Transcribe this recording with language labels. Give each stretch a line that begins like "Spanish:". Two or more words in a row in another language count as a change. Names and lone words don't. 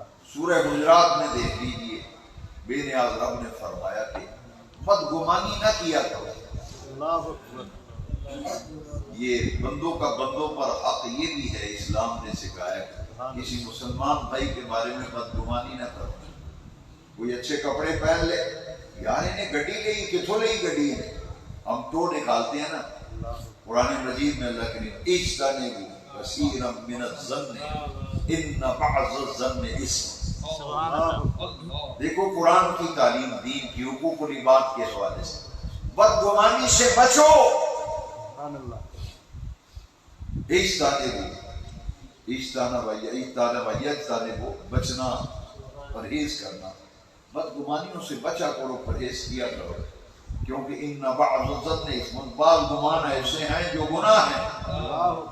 Urdu: سورہ حجرات میں دیکھ لیجئے، بے نیاز رب نے فرمایا کہ بدگمانی نہ کیا کرو۔
Arabic: اللہ اکبر،
Urdu: یہ بندوں کا بندوں پر حق یہ بھی ہے، اسلام نے سکھایا کسی مسلمان بھائی کے بارے میں بدگمانی نہ کرو۔ کوئی اچھے کپڑے پہن لے،
Punjabi: یار انہیں گڈی لئی، کتھوں لئی گڈی ہے،
Urdu: ہم تو نکالتے ہیں نا۔ قرآن مجید میں اللہ کریم
Arabic: اجتنبوا کثیرا من الظن ان بعض الظن اسم۔ سبحان اللہ،
Urdu: دیکھو قرآن کی تعلیم، دین کی، حقوق العباد کے حوالے سے بدگمانی سے بچو۔
Arabic: سبحان اللہ،
Urdu: اجتنبوا بچنا، پرہیز کرنا، بدگمانیوں سے بچا کرو، پرہیز کیا کرو، کیونکہ
Arabic: ان بعض الظن اسم،
Urdu: بعض گمان ایسے ہیں جو گناہ ہیں،